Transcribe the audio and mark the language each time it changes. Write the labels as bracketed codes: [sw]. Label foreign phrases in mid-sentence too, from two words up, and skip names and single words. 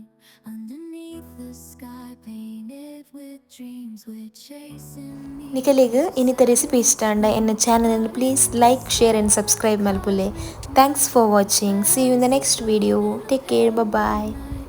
[en] Underneath the sky painted with dreams we're chasing. [tcy] ನಿಖಲಿಗೆ ಇನ್ನಿತ ರೆಸಿಪಿ ಇಷ್ಟ ಅಂಡ ಎನ್ನ ಚಾನಲನ್ನು [en] please like share and subscribe [tcy] ಮಲ್ಪುಲೆ. [en] Thanks for watching. See you in the next video. Take care. Bye.